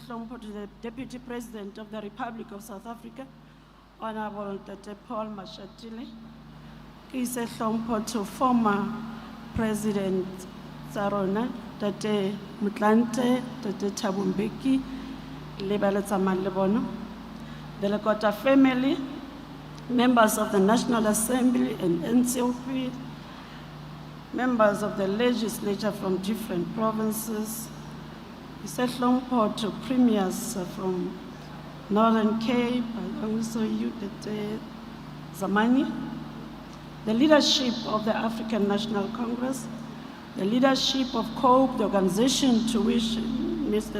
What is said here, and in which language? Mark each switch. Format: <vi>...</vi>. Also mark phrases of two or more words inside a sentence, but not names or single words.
<en>hlompho to the Deputy President of the Republic of South Africa, Honorable Ntate Paul Mashatile,</en> <st>ke se hlompho</st> <en>to former President Sarona Ntate Motlanthe, Ntate Thabo Mbeki</en> <st>le ba le tsamayang le bona,</st> <en>the Lekota family, members of the National Assembly and NCOP, members of the legislature from different provinces, Isehlongpo to premiers from Northern Cape, and also you, Zamani, the leadership of the African National Congress, the leadership of COPE, the organization to which Mr.</en>